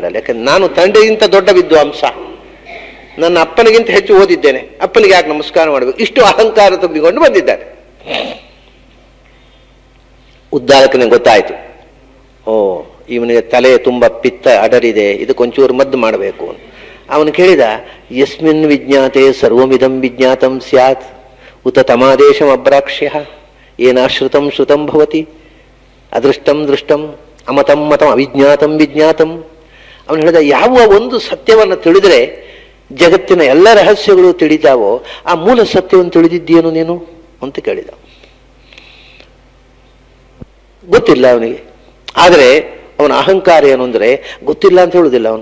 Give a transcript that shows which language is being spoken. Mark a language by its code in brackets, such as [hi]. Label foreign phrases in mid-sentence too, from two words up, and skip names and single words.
[kn] ಯಾಕಂದ್ರೆ ನಾನು ತಂದೆಗಿಂತ ದೊಡ್ಡ ವಿದ್ವಾಂಸ, ನನ್ನ ಅಪ್ಪನಿಗಿಂತ ಹೆಚ್ಚು ಓದಿದ್ದೇನೆ, ಅಪ್ಪನಿಗೆ ಯಾಕೆ ನಮಸ್ಕಾರ ಮಾಡಬೇಕು? ಇಷ್ಟು ಅಹಂಕಾರ ತುಂಬಿಕೊಂಡು ಬಂದಿದ್ದಾನೆ. ಉದ್ದಾಲಕನಿಗೆ ಗೊತ್ತಾಯ್ತು, ಓ ಇವನಿಗೆ ತಲೆ ತುಂಬ ಪಿತ್ತ ಅಡರಿದೆ, ಇದಕ್ಕೊಂಚೂರು ಮದ್ದು ಮಾಡಬೇಕು. ಅವನು ಕೇಳಿದ, [sa] ಯಸ್ಮಿನ್ ವಿಜ್ಞಾತೆ ಸರ್ವಮಿದಂ ವಿಜ್ಞಾತಂ ಸ್ಯಾತ್ ಉತ ತಮಾದೇಶಂ ಅಬ್ರಾಕ್ಷ್ಯ ಏನಾಶ್ರುತಂ ಶ್ರುತಂ ಭವತಿ ಅದೃಷ್ಟಂ ದೃಷ್ಟಂ ಅಮತಂ ಮತಂ ಅವಿಜ್ಞಾತಂ ವಿಜ್ಞಾತಂ. [kn] ಅವನು ಹೇಳಿದ, ಯಾವ ಒಂದು ಸತ್ಯವನ್ನು ತಿಳಿದರೆ ಜಗತ್ತಿನ ಎಲ್ಲ ರಹಸ್ಯಗಳು ತಿಳಿತಾವೋ ಆ ಮೂಲ ಸತ್ಯವನ್ನು ತಿಳಿದಿದ್ದೀಯೇನು ನೀನು ಅಂತ ಕೇಳಿದ. ಗೊತ್ತಿಲ್ಲ ಅವನಿಗೆ. ಆದರೆ ಅವನ ಅಹಂಕಾರ ಏನು ಅಂದರೆ ಗೊತ್ತಿಲ್ಲ ಅಂತ ಹೇಳುವುದಿಲ್ಲ ಅವನು.